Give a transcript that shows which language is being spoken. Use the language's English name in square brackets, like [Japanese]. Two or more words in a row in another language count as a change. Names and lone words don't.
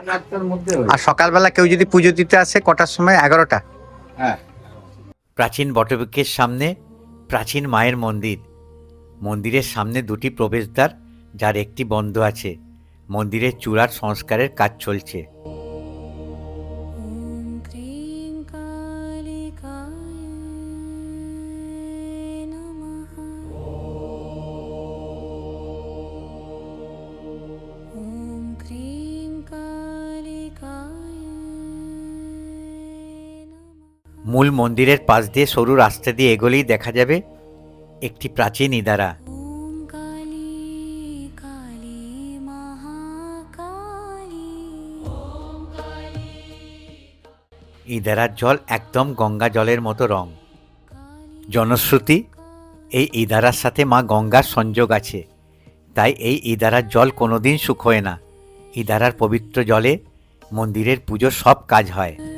[Bangla] 8টার মধ্যে হয়। আর সকালবেলা কেউ যদি পুজো দিতে আসে কটার সময়? 11টা। হ্যাঁ, প্রাচীন বটবৃক্ষের সামনে প্রাচীন মায়ের মন্দির। মন্দিরের সামনে দুটি প্রবেশদ্বার, যার একটি বন্ধ আছে। মন্দিরের চূড়ার সংস্কারের কাজ চলছে। [Sanskrit] ॐ क्रीं कालिकायै नमः। ॐ क्रीं कालिकायै नमः। [Bangla] মূল মন্দিরের পাশ দিয়ে সরু রাস্তা দিয়ে এগোলেই দেখা যাবে একটি প্রাচীন ইদারা। [Sanskrit] ॐ काली काली महाकाली। [Bangla] ইদারার জল একদম গঙ্গা জলের মতো রং। জনশ্রুতি, এই ইদারার সাথে মা গঙ্গার সংযোগ আছে, তাই এই ইদারার জল কোনোদিন শুকোয় না। ইদারার পবিত্র জলে মন্দিরের পুজোর সব কাজ হয়।